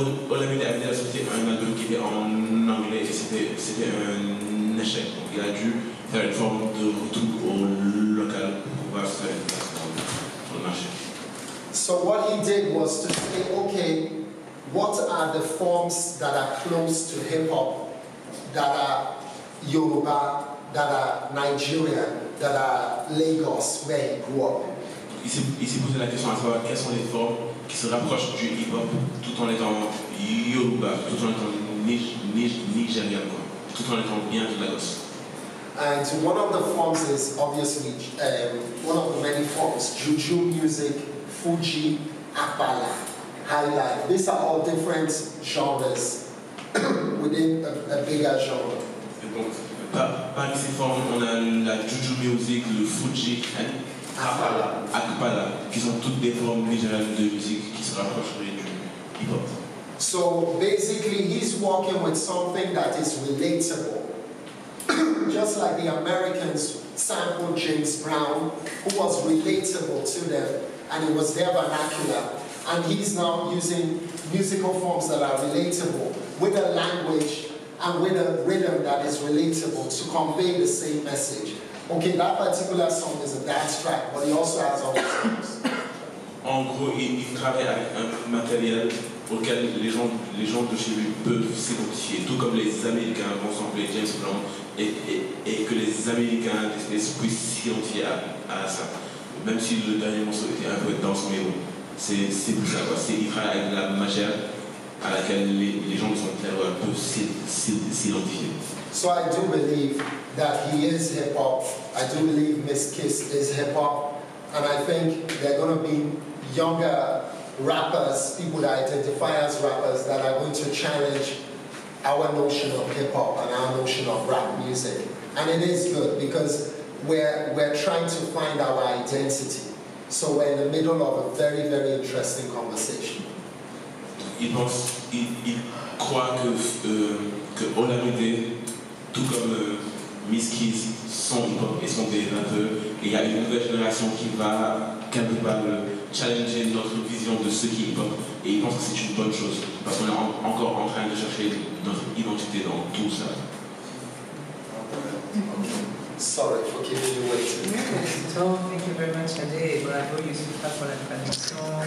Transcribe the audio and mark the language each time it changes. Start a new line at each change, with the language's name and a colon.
French: Olamide avait déjà sorti un album qui était en anglais et c'était un échec. Donc il a dû faire une forme de retour au local pour pouvoir se faire une place dans le marché.
English: So what he did was to say, okay, what are the forms that are close to hip-hop, that are Yoruba, that are Nigerian, that are Lagos, where he grew up?
French: Il s'est posé la question à savoir quelles sont les formes qui se rapprochent du hip-hop tout en étant Yoruba, tout en étant Nigérian, tout en étant bien de Lagos.
English: And one of the forms is obviously, one of the many forms, Juju music, Fuji, Akbala, Highlife. These are all different genres within a bigger genre. Et donc, parmi ces formes, on a la Juju music, le Fuji, Akbala, qui sont toutes des formes nigérianes de musique qui se rapprochent du hip-hop. So basically, he's working with something that is relatable. Just like the Americans sampled James Brown, who was relatable to them, and it was their vernacular. And he's now using musical forms that are relatable with a language and with a rhythm that is relatable to convey the same message. Okay, that particular song is a dance track, but he also has other songs.
French: En gros, il travaille avec un matériel auquel les gens de chez lui peuvent s'identifier, tout comme les Américains vont sampler James Brown et que les Américains puissent s'identifier à ça. Même si le dernier morceau était un peu danse, mais bon, c'est plus ça, quoi. Il travaille avec la matière à laquelle les gens de son terroir peuvent s'identifier.
English: So I do believe that he is hip-hop. I do believe Miss Kiss is hip-hop. And I think there are going to be younger rappers, people that identify as rappers, that are going to challenge our notion of hip-hop and our notion of rap music. And it is good because we're trying to find our identity. So we're in the middle of a very, very interesting conversation.
French: Il croit que Olamide, tout comme Miss Keys, sont hip-hop et sont des rappeurs, et il y a une nouvelle génération qui va quelque part challenger notre vision de ce qui est hip-hop, et il pense que c'est une bonne chose, parce qu'on est encore en train de chercher notre identité dans tout ça.
English: Sorry for keeping you waiting. So, thank you very much, Ade. Bravo, Yusufa, for
French: la traduction.